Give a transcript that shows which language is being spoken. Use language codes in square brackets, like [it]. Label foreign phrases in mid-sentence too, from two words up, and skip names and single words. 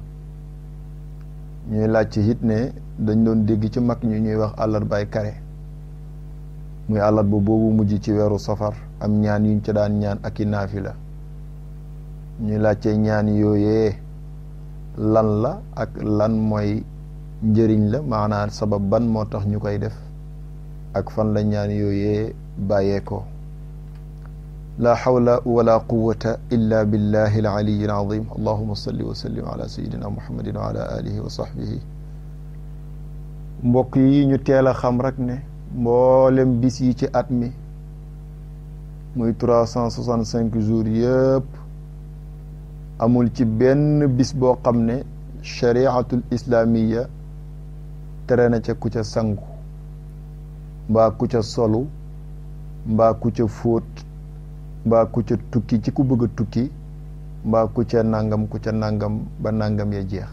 [wo] ñuy laajte it ne dañ doon dégg ci mag ñu ñuy wax àllarbaay kare, muy àllarba boobu mujj ci weeru safar am ñaan yuñ ca daan ñaan ak i naafila. ñuy laajte ñaan yooyee lan la ak lan mooy njëriñ la, maanaam sabab ban moo tax ñu koy def ak fan la ñaan yooyee bàyyeekoo. [ar] لا حول ولا قوة إلا بالله العلي العظيم. اللهم صل وسلم على سيدنا محمد وعلى آله وصحبه. [wo] mbokk yi ñu teel a xam rek ne mboolem bis yi ci at mi muy 365 jours yëpp amul ci benn bis boo xam ne [ar] الشريعة الإسلامية [wo] tere na ca ku ca sangu mbaa ku ca solu mbaa ku ca fóot mbaa ku ca tukki ci ku bëgg a tukki mbaa ku ca nangam ba nangam ya jeex.